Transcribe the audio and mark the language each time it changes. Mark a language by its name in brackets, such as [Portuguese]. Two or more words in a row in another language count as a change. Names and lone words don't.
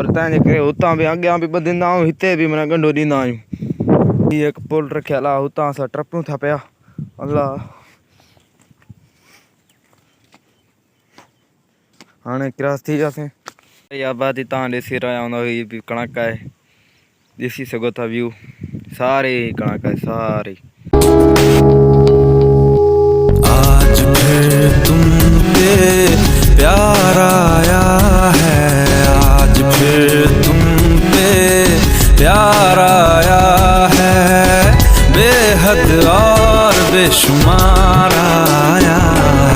[Sindhi] वरी तंहिंजे करे हुतां बि अॻियां बि ॿधंदा आहियूं, हिते बि माना ॻंढो ॾींदा आहियूं। हीअ हिकु पुल रखियल आहे, हुतां असां टपूं था पिया। अलाह हाणे क्रॉस थी वियासीं। इहा आबादी तव्हां ॾिसी रहिया हूंदव, हीअ बि कणक आहे, ॾिसी सघो था व्यू। सारे कणक है सारे। [Hindi] आज फिर तुम पे प्यार आया है, आज फिर तुम पे प्यार आया है, बेहद और बेशुमार आया है।